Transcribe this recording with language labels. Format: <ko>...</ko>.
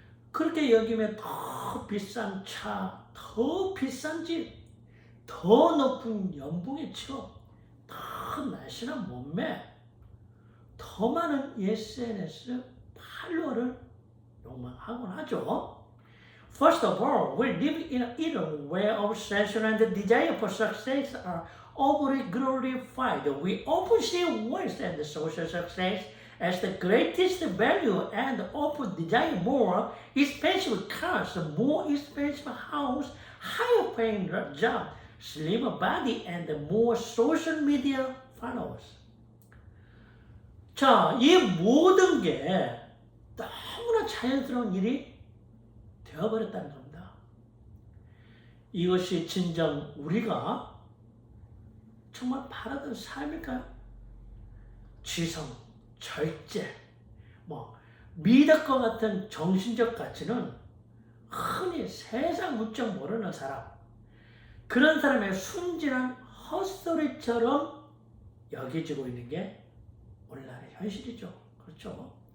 <ko>그렇게 여기면 더 비싼 차, 더 비싼 집, 더 높은 연봉의 취업, 더 날씬한 몸매, 더 많은 SNS 팔로워를 욕망하곤 하죠.</ko> <en>First of all, we live in an era where obsession and the desire for success are overly glorified. We often see wealth and social success as the greatest value and often desire more expensive cars, more expensive house, higher paying job, slimmer body, and more social media followers.</en> <ko>자, 이 모든 게 너무나 자연스러운 일이 되어버렸다는 겁니다. 이것이 진정 우리가 정말 바라던 삶일까요? 지성, 절제, 미덕과 같은 정신적 가치는 흔히 세상 문짝 모르는 사람, 그런 사람의 순진한 헛소리처럼 여겨지고 있는 게 오늘날의 현실이죠. 그렇죠?</ko>